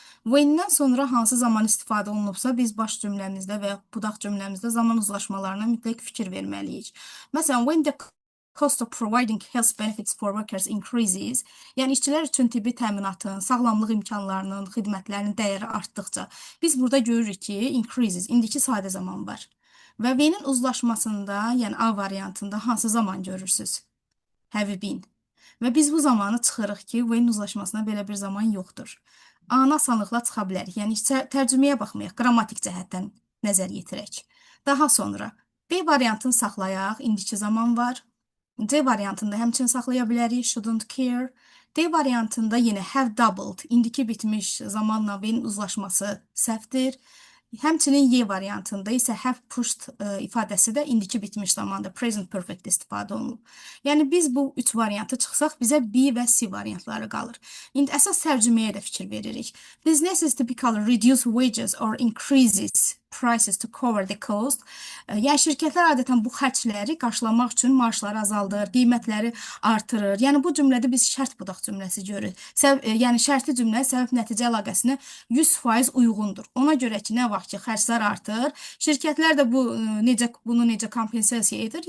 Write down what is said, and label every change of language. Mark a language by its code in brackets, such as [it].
[az] When-dən sonra hansı zaman istifadə olunubsa, biz baş cümləmizdə və ya budaq cümləmizdə zaman uzlaşmalarına mütləq fikir verməliyik. Məsələn, [en] when the cost of providing health benefits for workers increases, [az] yəni işçilər üçün tibbi təminatın, sağlamlıq imkanlarının, xidmətlərinin dəyəri artdıqca, biz burada görürük ki, increases, indiki sadə zaman var. Və when-in uzlaşmasında, yəni A variantında hansı zaman görürsünüz? [en] Have been. [az] Və biz bu zamanı çıxırıq ki, when uzlaşmasına belə bir zaman yoxdur. A-nı asanlıqla çıxa bilərik. Yəni tərcüməyə baxmayaq, qrammatik cəhətdən nəzər yetirək. Daha sonra B variantını saxlayaq, indiki zaman var. C variantında həmçinin saxlaya bilərik, [en] shouldn't care. [az] D variantında yenə [en] have doubled, [az] indiki bitmiş zamanla when uzlaşması səhvdir. Həmçinin Y variantında isə [en] have pushed [az] ifadəsi də indiki bitmiş zamanda present perfect istifadə olunub. Yəni biz bu üç variantı çıxsaq bizə B və C variantları qalır. İndi əsas tərcüməyə də fikir veririk. [en] Businesses typically reduce wages or increases prices to cover the cost. [az] Yəni şirkətlər adətən bu xərcləri qarşılamaq üçün maaşları azaldır, qiymətləri artırır. Yəni bu cümlədə biz şərt budaq cümləsi görürük. Yəni şərtli cümlə səbəb-nəticə əlaqəsinə 100% uyğundur. Ona görə ki, nə vaxt ki, xərclər artır, şirkətlər də bunu necə kompensasiya edir?